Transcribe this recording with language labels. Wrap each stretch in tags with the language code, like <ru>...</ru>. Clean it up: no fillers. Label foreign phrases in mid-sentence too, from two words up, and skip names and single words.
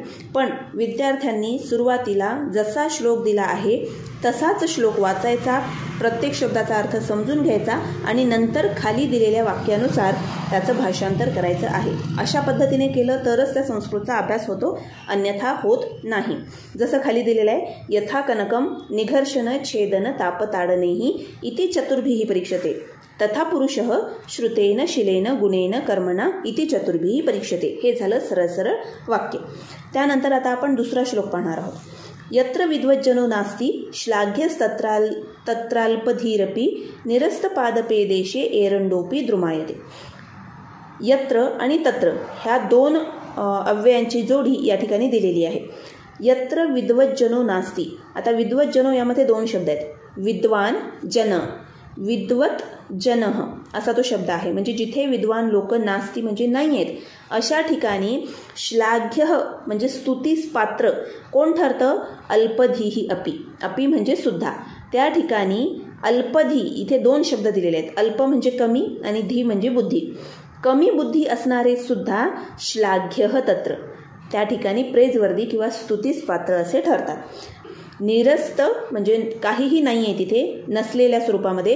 <mr>पण विद्यार्थ्यांनी सुरुवातीला जसा श्लोक दिला आहे तसाच श्लोक वाचायचा, प्रत्येक शब्दाचा अर्थ समजून घ्यायचा आणि नंतर खाली दिलेल्या वाक्यानुसार त्याचं भाषांतर करायचं आहे. अशा पद्धतीने केलं तरच त्या संस्कृतचा अभ्यास होतो, अन्यथा होत नाही. जसं खाली दिलेलं आहे,</mr> <sa>यथा कनकम निघर्षण छेदन तापताडनेही इति चतुर्भिः परीक्षते तथा पुरुषः श्रुतेन शिलेन गुणेन कर्मणा इति चतुर्भिः परीक्षते.</sa> <mr>हे झालं सरळ सरळ वाक्य. त्यानंतर आता आपण दुसरा श्लोक पाहणार आहोत.</mr> <sa>यत्र विद्वज्जनो नास्ति श्लाघ्यस्तत्राल्पधीरपि निरस्तपादपे देशे एरंडोपी द्रुमायते.</sa> <mr>यत्र आणि तत्र ह्या दोन अव्ययांची जोडी या ठिकाणी दिलेली आहे.</mr> <sa>यत्र विद्वज्जनो नास्ति.</sa> <mr>आता विद्वज्जनो यामध्ये 2 शब्द आहेत. विद्वान जन,</mr> <sa>विद्वत जनः</sa> <mr>असा तो शब्द आहे. म्हणजे जिथे विद्वान लोक नास्ती म्हणजे नाही आहेत अशा ठिकाणी श्लाघ्य म्हणजे स्तुतीस पात्र कोण ठरतं?</mr> <sa>अल्पधीही अपि.</sa> <mr>अपि म्हणजे सुद्धा. त्या ठिकाणी अल्पधी इथे 2 शब्द दिलेले आहेत. अल्प म्हणजे कमी आणि धी म्हणजे बुद्धी. कमी बुद्धी असणारे सुद्धा श्लाघ्य तत्र त्या ठिकाणी प्रेजवर्दी किंवा स्तुतीस पात्र असे ठरतात. निरस्त म्हणजे काहीही नाही आहे तिथे, नसलेल्या स्वरूपामध्ये.</mr>